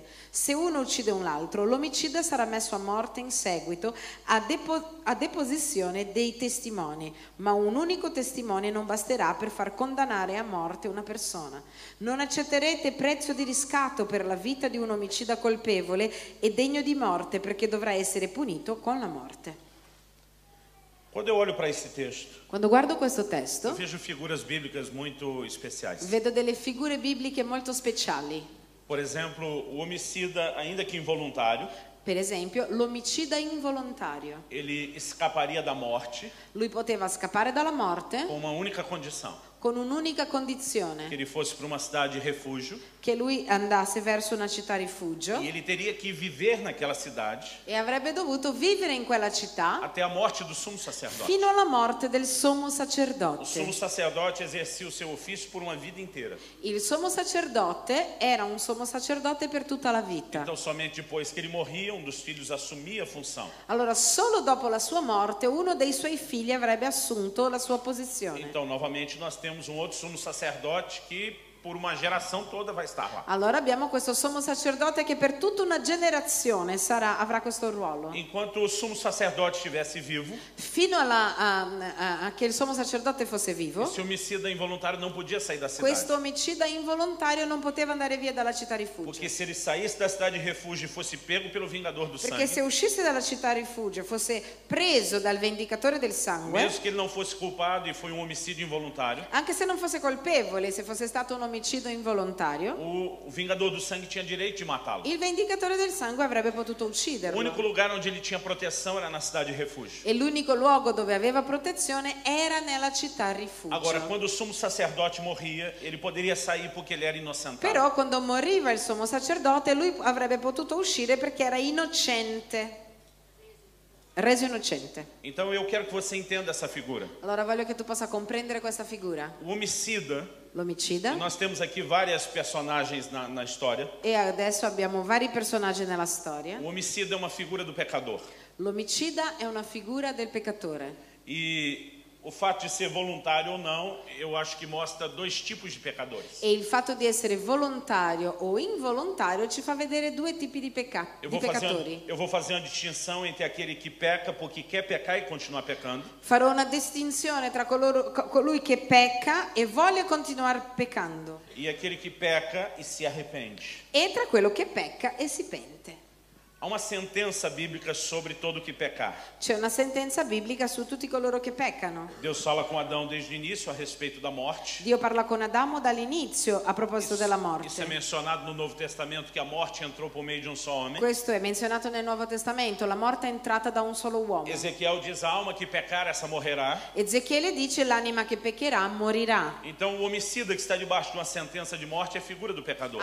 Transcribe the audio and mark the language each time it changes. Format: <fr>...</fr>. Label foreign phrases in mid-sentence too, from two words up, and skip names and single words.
<it>Se uno uccide un altro, l'omicida sarà messo a morte in seguito a deposizione dei testimoni, ma un unico testimone non basterà per far condannare a morte una persona. Non accetterete prezzo di riscatto per la vita di un omicida colpevole e degno di morte, perché dovrà essere punito con la morte.</it> <pt>Quando eu olho para esse texto,</pt> <it>Quando guardo questo testo,</it> <pt>eu vejo figuras bíblicas muito especiais.</pt> <it>vedo delle figure bibliche molto speciali.</it> <pt>Por exemplo, o homicida, ainda que involuntário,</pt> <it>Per esempio, l'omicida involontario.</it> <pt>ele escaparia da morte</pt> <it>Lui poteva scappare dalla morte</it> <pt>com uma única condição:</pt> <it>con un'unica</it> <pt>que</pt> <it>condizione,</it> <pt>ele fosse para uma cidade de refúgio</pt> <it>che lui andasse verso una città rifugio</it> <pt>e ele teria que viver naquela cidade</pt> <it>e avrebbe dovuto vivere in quella città</it> <pt>até a morte do sumo sacerdote.</pt> <it>fino alla morte del sommo</it> <pt>O</pt> <it>sacerdote.</it> <pt>sumo sacerdote exercia o seu ofício por uma vida inteira.</pt> <it>Il sommo sacerdote era un sommo sacerdote per tutta la vita.</it> <pt>Então, somente depois que ele morria, um dos filhos assumia a função.</pt> <it>Allora, solo dopo la sua morte, uno dei suoi figli avrebbe assunto la sua posizione.</it> <pt>Então, novamente, nós temos um outro sumo sacerdote que por uma geração toda vai estar lá.</pt> <it>Allora abbiamo questo sommo sacerdote che per tutta una generazione avrà questo ruolo.</it> <pt>Enquanto o sumo sacerdote estivesse vivo,</pt> <it>Fino a che il sommo sacerdote fosse vivo,</it> <pt>esse homicida involuntário não podia sair da cidade.</pt> <it>questo omicida involontario non poteva andare via dalla città rifugio.</it> <pt>Porque se ele saísse da cidade de refúgio e fosse pego pelo vingador do</pt> <it>Perché se</it> <pt>sangue,</pt> <it>uscisse dalla città rifugio, fosse preso dal vendicatore del sangue,</it> <pt>mesmo que ele não fosse culpado e foi um homicídio involuntário,</pt> <it>anche se non fosse colpevole, se fosse stato un omicidio involontario,</it> <pt>o vingador do sangue tinha direito de matá-lo.</pt> <it>il vendicatore del sangue avrebbe potuto</it> <pt>O</pt> <it>ucciderlo.</it> <pt>único lugar onde ele tinha proteção era na cidade de refúgio.</pt> <it>E l'unico luogo dove aveva protezione era nella città rifugio.</it> <pt>Agora, quando o sumo sacerdote morria, ele poderia sair porque ele era inocentado.</pt> <it>Però quando moriva il sommo sacerdote, lui avrebbe potuto uscire perché era innocente, reso innocente.</it> <pt>Então eu quero que você entenda essa figura.</pt> <it>Allora voglio che tu possa comprendere questa figura.</it> <pt>O homicida,</pt> <it>L'omicida,</it> <pt>nós temos aqui várias personagens na história.</pt> <it>e adesso abbiamo vari personaggi nella storia.</it> <pt>O homicida é uma figura do pecador.</pt> <it>L'omicida è una figura del peccatore.</it> <pt>E o fato de ser voluntário ou não, eu acho que mostra dois tipos de pecadores.</pt> <it>E il fatto di essere volontario o involontario ci fa vedere due tipi di peccatori.</it> <pt>Eu vou fazer uma distinção entre aquele que peca porque quer pecar e continuar pecando,</pt> <it>Farò una distinzione tra colui che pecca e vuole continuare peccando</it> <pt>e aquele que peca e se arrepende.</pt> <it>e tra quello che pecca e si pente.</it> <pt>Há uma sentença bíblica sobre todo que pecar.</pt> <it>C'è una sentenza biblica su tutti coloro che peccano.</it> <pt>Deus fala com Adão desde o início a respeito da morte.</pt> <it>Dio parla con Adamo dall'inizio a proposito della</it> <pt>Isso é</pt> <it>morte.</it> <pt>mencionado no Novo Testamento que a morte entrou por meio de um só homem.</pt> <it>Questo è menzionato nel Nuovo Testamento, la morte è entrata da un solo uomo.</it> <pt>Ezequiel diz: a alma que pecar, essa morrerá.</pt> <it>Ezechiele dice l'anima che peccherà morirà.</it> <pt>Então o homicida que está debaixo de uma sentença de morte é figura do pecador.</pt>